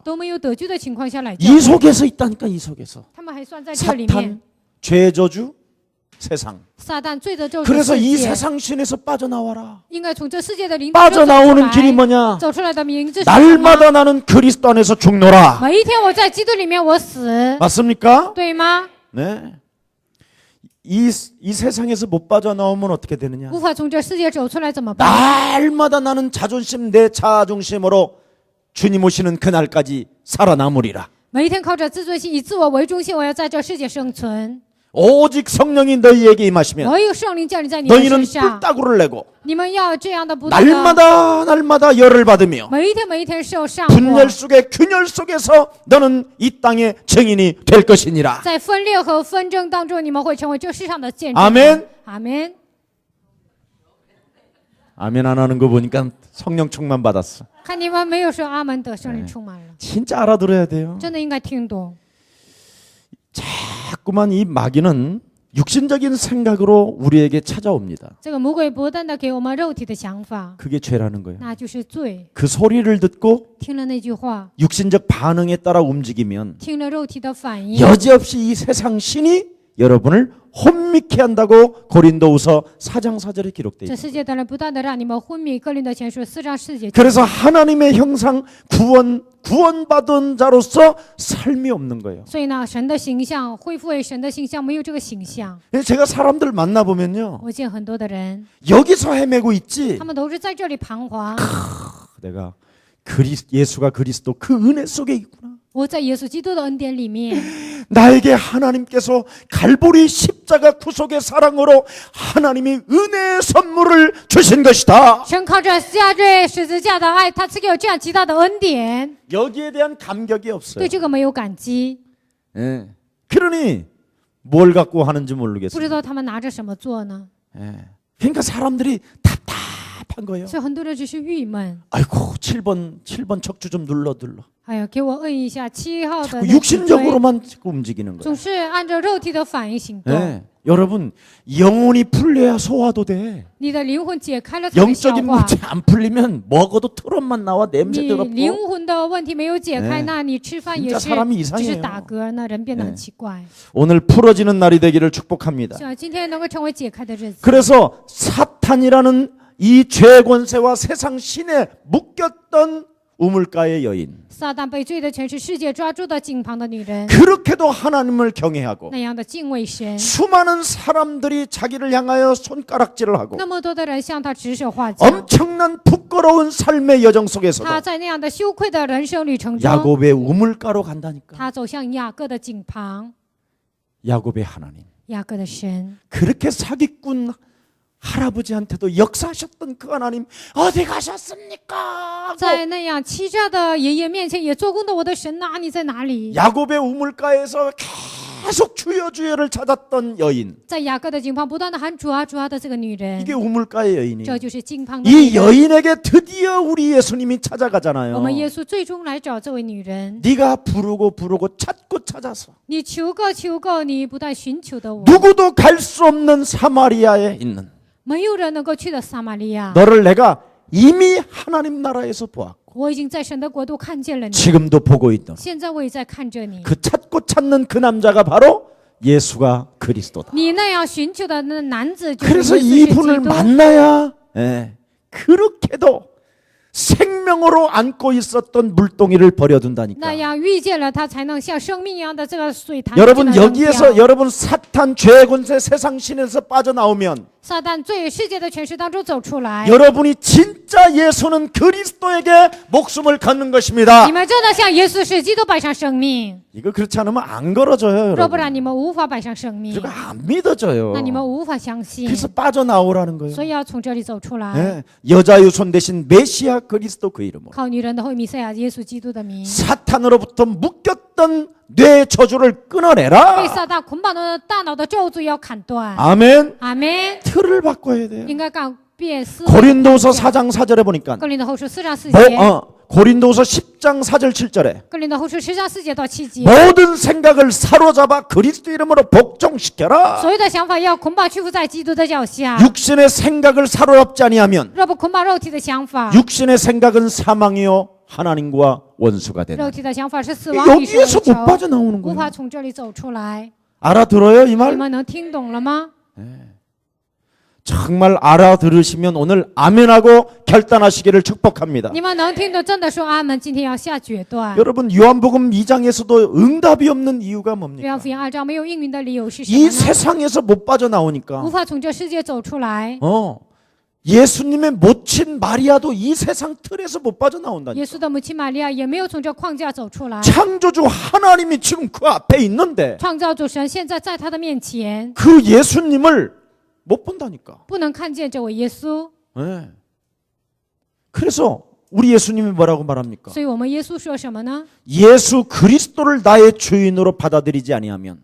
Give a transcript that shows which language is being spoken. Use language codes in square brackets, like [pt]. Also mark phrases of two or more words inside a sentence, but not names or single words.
[zh] 都没有得救的情况下来教 [ko] 이 [zh] 会， [ko] 속에서 있다니까. 이 속에서. [zh] 他们还算在这里面 [ko] 사탄, 。 죄 저주, 세상. [zh] 撒旦罪的咒诅 [ko] 그래서 [zh] 世 [ko] 이 [zh] 界， [ko] 세상 신에서 빠져나와라. [zh] 应该从这世界的灵当中走出 [ko] 빠져나오는 길이 [zh] 来。 [ko] 뭐냐? [zh] 走出来的名字是什么？ [ko] 날마다 나는 그리스도 안에서 죽노라. [zh] 每一天我在基督里面我死， [ko] 맞습니까? [zh] 对吗？ [ko] 네. 이 세상에서 못 빠져나오면 어떻게 되느냐? [zh] 无法从这世界走出来怎么办？ [ko] 날마다 나는 자존심 내 자중심으로 주님 오시는 그날까지 살아남으리라. [zh] 每一天靠着自尊心以自我为中心，我要在这世界生存。 [ko] 오직 성령이 너희에게 임하시면 [zh] 唯有圣灵降临在你们 [ko] 너희는 [zh] 身上， [ko] 뿔따구를 내고 [zh] 你们要这样的不断的， [ko] 날마다 열을 받으며 [zh] 每一天受上火， [ko] 분열 속에 균열 속에서 너는 이 땅의 증인이 될 것이니라. [zh] 在分裂和纷争当中，你们会成为这世上的见证。 [ko] 아멘. [zh] 阿门。 [ko] 아멘 안 하는 거 보니까 성령 충만 받았어. [zh] 看你们没有说阿门的圣灵充满了， [ko] 진짜 알아들어야 돼요. [zh] 真的应该听懂。 [ko] 자꾸만 이 마귀는 육신적인 생각으로 우리에게 찾아옵니다. [zh] 这个魔鬼不断的给我们肉体的想法， [ko] 그게 죄라는 거예요. [zh] 那就是罪。 [ko] 그 소리를 듣고 [zh] 听了那句话， [ko] 육신적 반응에 따라 움직이면 [zh] 听了肉体的反应， [ko] 여지없이 이 세상 신이 여러분을 혼미케 한다고 고린도후서 4장 4절에 기록되어 [zh] 这 [ko] 있습니다. [zh] 世界的人不断的让你们昏迷。哥林多前书4章4节， [ko] 그래서 하나님의 형상 구원받은 자로서 삶이 없는 거예요. [zh] 所以呢，神的形象恢复为神的形象，没有这个形象。 [ko] 제가 사람들 만나보면요. [zh] 我见很多的人， [ko] 여기서 헤매고 있지. [zh] 他们都是在这里彷徨。 [ko] 내가 예수가 그리스도 그 은혜 속에 있구나. [zh] 我在耶稣基督的恩典里面， [ko] 나에게 하나님께서 갈보리 십자가 구속의 사랑으로 하나님이 은혜의 선물을 주신 것이다. [zh] 神靠着下坠十字架的爱，他赐给我这样极大的恩典， [ko] 여기에 대한 감격이 없어요. [zh] 对这个没有感激， [ko] 예. 그러니 뭘 갖고 하는지 [zh] 不知 [ko] 모르겠어요. [zh] 道他们拿着什么做呢？ [ko] 예. 그러니까 사람들이 답답한 거예요. [zh] 所以很多人只是郁闷。 [ko] 아이고 7번 척추 좀 눌러. [zh] 哎呀，给我摁一下7号的 [ko] 자꾸 [zh] 那脊椎， [ko] 육신적으로만 자꾸 움직이는 거예요. [zh] 总是按照肉体的反应行动。 [ko] 예. 여러분 영혼이 풀려야 소화도 돼. [zh] 你的灵魂解开了才能消 [ko] 영적인 [zh] 化。 [ko] 문제 안 풀리면 먹어도 트럼만 나와 냄새 [zh] 你 [ko] 더럽고. [zh] 灵魂的问题没有解开， [ko] 네 [zh] 那你吃饭 [ko] 진짜 [zh] 也是 [ko] 사람이 [zh] 只是 [ko] 이상해요. [zh] 打嗝，那人变得 [ko] 네 [zh] 很奇怪。 [ko] 오늘 풀어지는 날이 되기를 축복합니다. [zh] 希望今天能够成为解开的日子。 [ko] 그래서 사탄이라는 이 죄권세와 세상 신에 묶였던 우물가의 여인, [zh] 撒旦被罪的全是世界抓住的井旁的女人， [ko] 그렇게도 하나님을 경외하고 [zh] 那样的敬畏神， [ko] 수많은 사람들이 자기를 향하여 손가락질을 하고 [zh] 那么多的人向他指手画脚。 [ko] 엄청난 부끄러운 삶의 여정 속에서도 [zh] 他在那样的羞愧的人生旅程中， [ko] 야곱의 우물가로 간다니까. [zh] 他走向雅各的井旁， [ko] 야곱의 하나님. [zh] 雅各的神。 [ko] 그렇게 사기꾼 할아버지한테도 역사하셨던 그 하나님 어디 가셨습니까? 하고 [zh] 在那样欺诈的爷爷面前也做工的我的神呐、你在哪里？ [ko] 야곱의 우물가에서 계속 주여를 찾았던 여인. [zh] 在雅各的井旁不断的喊主啊主啊的这个女人， [ko] 이게 우물가의 여인이. [zh] 这就是井旁的女 [ko] 이 [zh] 人。 [ko] 여인에게 드디어 우리 예수님이 찾아가잖아요. [zh] 我们耶稣最终来找这位女人， [ko] 네가 부르고 찾고 찾아서 [zh] 你求个求个，你不但寻求的我， [ko] 누구도 갈 수 없는 사마리아에 있는 [zh] 没有人能够去的撒玛利亚， [ko] 너를 내가 이미 하나님 나라에서 보았고 [zh] 我已经在神的国度看见了你， [ko] 지금도 보고 있던 [zh] 现在我也在看着你。 [ko] 그 찾고 찾는 그 남자가 바로 예수가 그리스도다. [zh] 你那样寻求的那男子就是 [ko] 그래서 [zh] 耶稣是基 [ko] 이분을 [zh] 督。 [ko] 만나야 그렇게도 생명으로 안고 있었던 물동이를 버려둔다니까. [zh] 那样遇见了他，才能像生命一样的这个水潭。 [ko] 여러분 여기에서 여러분 사탄 죄 권세 세상 신에서 빠져나오면 [zh] 撒旦罪世界的权势当中走出来， [ko] 여러분이 진짜 예수는 그리스도에게 목숨을 걷는 것입니다. [zh] 你们真的向耶稣是基督摆上生命， [ko] 이거 그렇지 않으면 안 걸어져요, [zh] 若不 [ko] 여러분. [zh] 然你们无法摆上生命， [ko] 그리고 안 믿어져요. [zh] 那你们无法相信。 [ko] 그래서 빠져나오라는 거예요. [zh] 所以要从这里走出来， [ko] 예, 여자유 손 대신 메시아 그리스도 그 이름으로 [zh] 靠女人的会弥赛亚耶稣基督的名， [ko] 사탄으로부터 묶였던 있던 뇌 저주를 [zh] 被 [ko] 끊어내라. [zh] 撒旦捆绑的大脑的咒诅要砍断。 [ko] 아멘. [zh] 阿门。 [ko] 틀을 바꿔야 돼요. [zh] 应该改变思维。 [ko] 고린도서 4장 4절에 보니까 [zh] 哥林多后书4章4节， [ko] 고린도서 10장 4절 7절에 [zh] 哥林多后书10章4节到7节， [ko] 모든 생각을 사로잡아 그리스도 이름으로 복종시켜라. [zh] 所有的想法要捆绑屈服在基督的脚下。 [ko] 육신의 생각을 사로잡지 아니하면 [zh] 若不捆绑肉体的想法， [ko] 육신의 생각은 사망이요 하나님과 원수가 [zh] 肉 [ko] 되는. [zh] 体的想法是死亡，与神为 [ko] 여기에서 [zh] 仇， [ko] 못 빠져나오는 [zh] 无法 [ko] 거예요. [zh] 从这里走出来。 [ko] 알아들어요 이 [zh] 你 [ko] 말? [zh] 们能听懂了吗？ [ko] 정말 알아들으시면 오늘 아멘하고 결단하시기를 축복합니다. [zh] 你们能听懂，真的说阿门。今天要下决断。 [ko] 여러분 요한복음 2장에서도 응답이 없는 이유가 [zh] 约翰 [ko] 뭡니까? [zh] 福音2章没有应允的理由是什 [ko] 이 [zh] 么呢？ [ko] 세상에서 못 [zh] 无 [ko] 빠져나오니까 [zh] 法从这世界走出来。 [ko] 예수님의 모친 마리아도 이 세상 틀에서 못 빠져나온다니까. [zh] 耶稣的母亲玛利亚也没有从这框架走出来。 [ko] 창조주 하나님이 지금 그 앞에 있는데 [zh] 创造主神现在在他的面前， [ko] 그 예수님을 못 본다니까. [zh] 不能看见这位耶稣。 [ko] 네. 그래서 우리 예수님이 뭐라고 말합니까? [zh] 所以我们耶稣说什么呢？ [ko] 예수 그리스도를 나의 주인으로 받아들이지 아니하면